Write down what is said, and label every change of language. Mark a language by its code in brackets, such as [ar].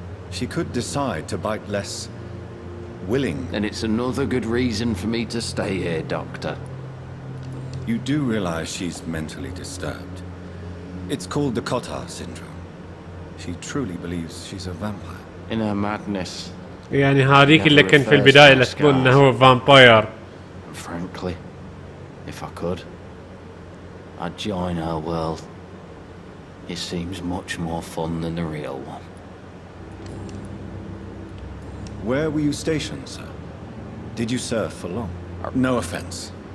[en] She could decide to bite less... willing. Then it's another good reason for me to stay here, Doctor. You do realize she's mentally disturbed. It's called the Cotard syndrome. She truly believes she's a vampire. In her madness. [ar] يعني هذيك اللي كان في البداية اللي تقول انه هو فامباير. [en] Frankly, if I could, I'd join her world. It seems much more fun than the real one. Where were you stationed, sir? Did you serve for long? No offense.